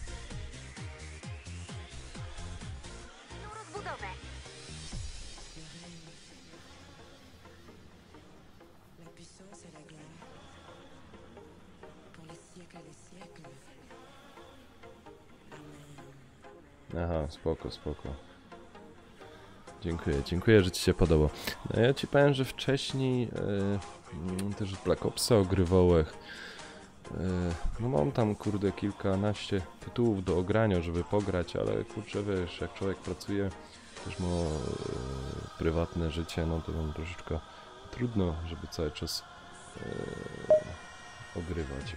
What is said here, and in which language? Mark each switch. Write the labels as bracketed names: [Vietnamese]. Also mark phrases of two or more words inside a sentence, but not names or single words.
[Polish] Rozbudowę. [French] La puissance et la gloire, pour les siècles des siècles. Amen. [Polish] Aha, spoko, spoko. Dziękuję, że ci się podoba. No ja ci powiem, że wcześniej też Black Opsa ogrywałem. No mam tam, kurde, kilkanaście tytułów do ogrania, żeby pograć, ale kurczę, wiesz, jak człowiek pracuje, też ma prywatne życie, no to tam troszeczkę trudno, żeby cały czas ogrywać.